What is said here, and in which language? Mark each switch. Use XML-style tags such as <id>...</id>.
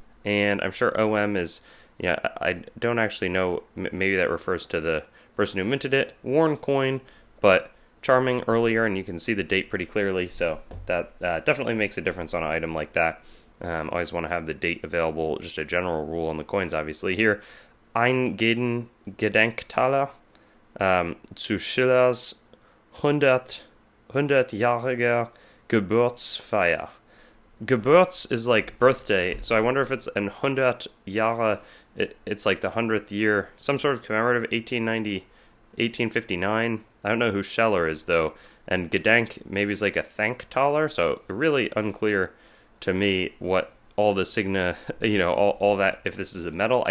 <en>And I'm sure OM is, I don't actually know. Maybe that refers to the person who minted it. Worn coin, but charming earlier, and you can see the date pretty clearly. So that definitely makes a difference on an item like that. Always want to have the date available, just a general rule on the coins, obviously.</en> <de>Here, Eingeden Gedenktaler zu Schillers 100-jähriger Geburtsfeier.</de> <en>Geburts is like birthday, so I wonder if it's an 100 Jahre, it's like the 100th year, some sort of commemorative, 1890, 1859. I don't know who Scheller is, though. And Gedenk maybe is like a thanktaler, so really unclear to me what all the signa, all that, if this is a metal.</en>